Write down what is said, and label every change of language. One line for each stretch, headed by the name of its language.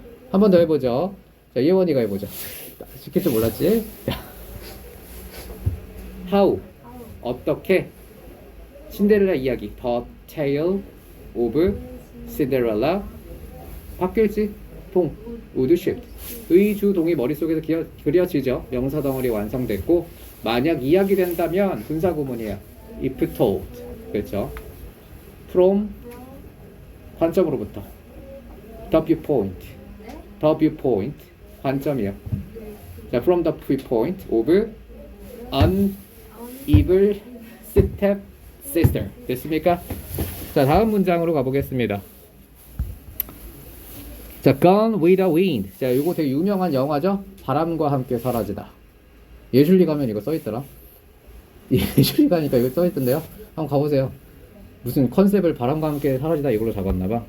Korean: 한 번 더 해보죠. 자, 예원이가 해보죠. 시킬 줄 몰랐지? how 어떻게 신데렐라 이야기 The Tale of Cinderella 바뀔지.
English: 동 would shift.
Korean: 의주동이 머릿속에서 그려지죠. 명사 덩어리 완성됐고 만약 이야기 된다면 분사구문이에요.
English: if told.
Korean: 그렇죠.
English: from
Korean: 관점으로부터
English: the viewpoint. the viewpoint
Korean: 관점이요.
English: 자, from the viewpoint of an evil step sister.
Korean: 됐습니까? 자, 다음 문장으로 가보겠습니다.
English: 자, Gone with the Wind.
Korean: 자, 이거 되게 유명한 영화죠? 바람과 함께 사라지다. 예술리 가면 이거 써있더라. 예술리 가니까 이거 써있던데요? 한번 가보세요. 무슨 컨셉을 바람과 함께 사라지다 이걸로 잡았나봐.